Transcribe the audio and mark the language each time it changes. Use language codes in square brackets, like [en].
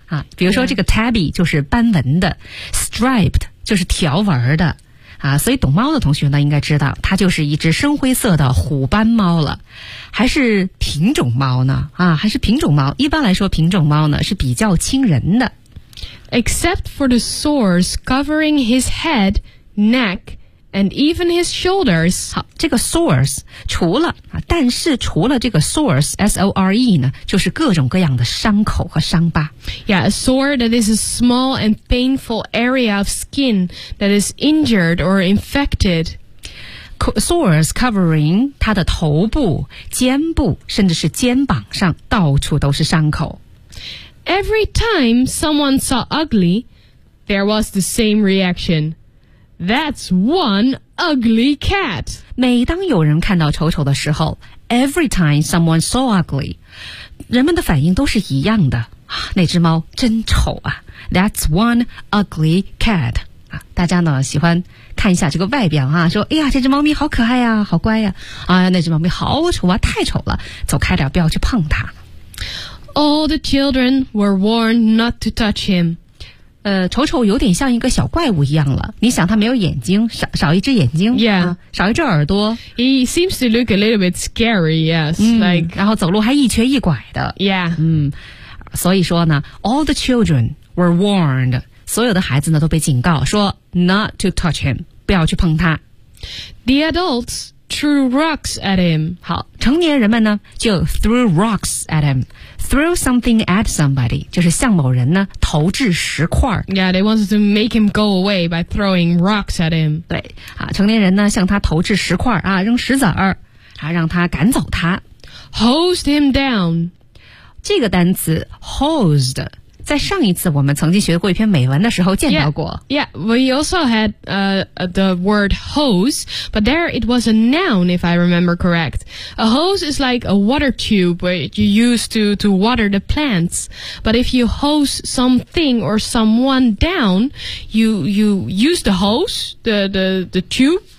[zh] 啊比如说这个 tabby 就是斑纹的 ,striped 就是条纹的。啊所以懂猫的同学呢应该知道它就是一只深灰色的虎斑猫了。还是品种猫呢啊还是品种猫。一般来说品种猫呢是比较亲人的。 [en] Except for the sores covering his head, neck,And even his shoulders. [zh] 好，这个 sores 除了但是除了这个 sores S-O-R-E 呢，就是各种各样的伤口和伤疤。 [en] Yeah, a sore that is a small and painful area of skin that is injured or infected. Sores covering [zh] 它的头部、肩部，甚至是肩膀上到处都是伤口。 [en] every time someone saw ugly, there was the same reaction. That's one ugly cat. [zh] 每当有人看到丑丑的时候 [en] every time someone saw ugly, [zh] 人们的反应都是一样的。那只猫真丑啊。 [en] That's one ugly cat. [zh] 大家呢喜欢看一下这个外表啊，说哎呀这只猫咪好可爱呀、啊、好乖呀、啊、啊那只猫咪好丑啊，太丑了，走开点，不要去碰它。 [en] All the children were warned not to touch him. [zh] 丑丑有点像一个小怪物一样了，你想它没有眼睛， 少一只眼睛， [en] yeah、 [zh] 啊、少一只耳朵， [en] He seems to look a little bit scary, yes、like... [zh] 然后走路还一瘸一拐的， [en] yeah、 [zh] 所以说呢 [en] All the children were warned， [zh] 所有的孩子呢都被警告说 [en] not to touch him, [zh] 不要去碰他。 [en] The adults threw rocks at him. [zh] 好，成年人们呢就 [en] threw rocks at him. Throw something at somebody, [zh] 就是向某人呢投掷石块。 [en] Yeah, they wanted to make him go away by throwing rocks at him. [zh] 对，好，成年人呢向他投掷石块啊，扔石子儿，啊，让他赶走他。 [en] Hosed him down. [zh] 这个单词 hosed,在上一次我们曾经学过一篇美文的时候见到过。 [en] Yeah, we also had the word hose, but there it was a noun, if I remember correct. A hose is like a water tube which you use to water the plants. But if you hose something or someone down, you use the hose, the tube.